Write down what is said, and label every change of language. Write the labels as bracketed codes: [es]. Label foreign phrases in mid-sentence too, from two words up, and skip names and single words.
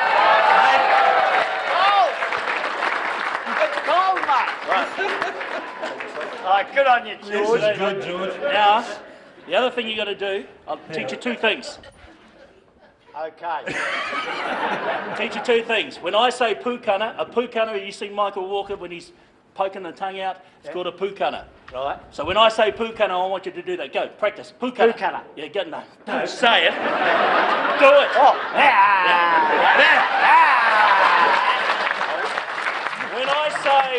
[en] It's cold, mate. Right, good on you, This George. is good, George. Now, the other thing you got to do, I'll teach you two things. Okay. Teach you two things. When I say pūkana, [mi] a pūkana, [en] you see Michael Walker when he's poking the tongue out, it's called a pūkana. Right. So when I say pūkana, I want you to do that. Go, practice. Pūkana. Pūkana. Yeah, go, no. Don't say it. Do it. Oh. When I say...